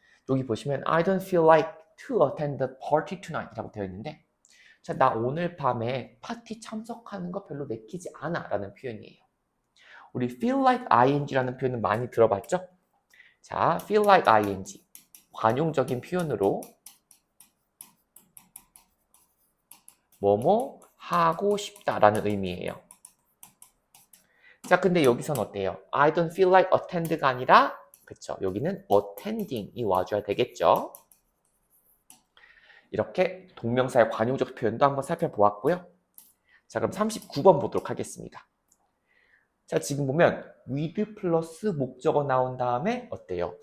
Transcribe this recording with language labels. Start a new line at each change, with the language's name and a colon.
Korean: 여기 보시면
English: I don't feel like to attend the party tonight
Korean: 이라고 되어 있는데 자, 나 오늘 밤에 파티 참석하는 거 별로 내키지 않아 라는 표현이에요. 우리 feel like ing라는 표현은 많이 들어봤죠? 자, feel like ing 관용적인 표현으로 뭐뭐 하고 싶다라는 의미예요. 자, 근데 여기선 어때요?
English: I don't feel like attend가
Korean: 아니라 그쵸? 여기는 attending이 와줘야 되겠죠? 이렇게 동명사의 관용적 표현도 한번 살펴보았고요. 자, 그럼 39번 보도록 하겠습니다. 자, 지금 보면 with 플러스 목적어 나온 다음에 어때요?